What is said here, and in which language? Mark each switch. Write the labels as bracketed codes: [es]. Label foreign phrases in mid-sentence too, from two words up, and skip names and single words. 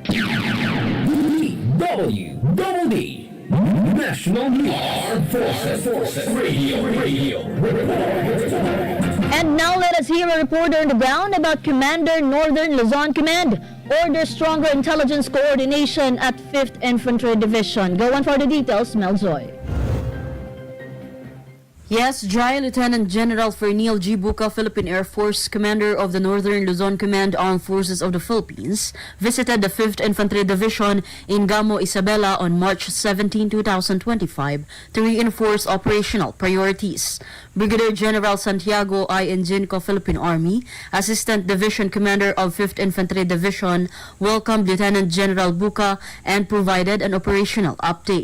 [en] DWDD National News. Armed Forces Radio. And now let us hear a reporter on the ground about Commander Northern Luzon Command orders stronger intelligence coordination at 5th Infantry Division. Go on for the details, Melzoy. Yes, Jhai, Lieutenant General Fernil G. Buca, Philippine Air Force, Commander of the Northern Luzon Command Armed Forces of the Philippines, visited the 5th Infantry Division in Gamo, Isabela on March 17, 2025 to reinforce operational priorities. Brigadier General Santiago I. Enginco, Philippine Army, Assistant Division Commander of 5th Infantry Division, welcomed Lieutenant General Buca and provided an operational update.